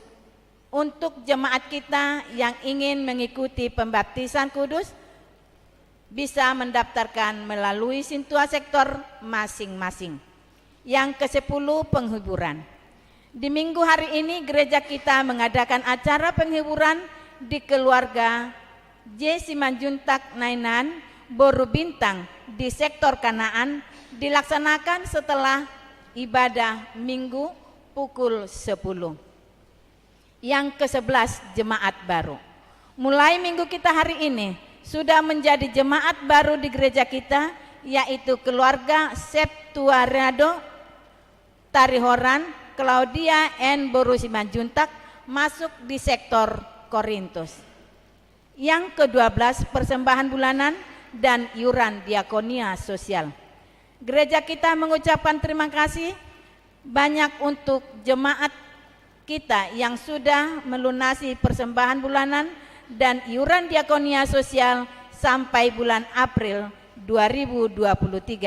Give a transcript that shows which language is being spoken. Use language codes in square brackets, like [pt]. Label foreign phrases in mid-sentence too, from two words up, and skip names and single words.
[id] Untuk jemaat kita yang ingin mengikuti pembaptisan kudus bisa mendaftarkan melalui Sintua sektor masing-masing. Yang ke-10, penghiburan. Di minggu hari ini gereja kita mengadakan acara penghiburan di keluarga J. Simanjuntak Nainan Boru Bintang di sektor Kanaan, dilaksanakan setelah ibadah minggu pukul 10. Yang ke-11, jemaat baru. Mulai minggu kita hari ini sudah menjadi jemaat baru di gereja kita, yaitu keluarga Septuariado Tarihoran Claudia N. Boru Simanjuntak masuk di sektor Korintus. Yang ke-12, persembahan bulanan dan iuran diakonia sosial. Gereja kita mengucapkan terima kasih banyak untuk jemaat kita yang sudah melunasi persembahan bulanan dan iuran diakonia sosial sampai bulan April 2023.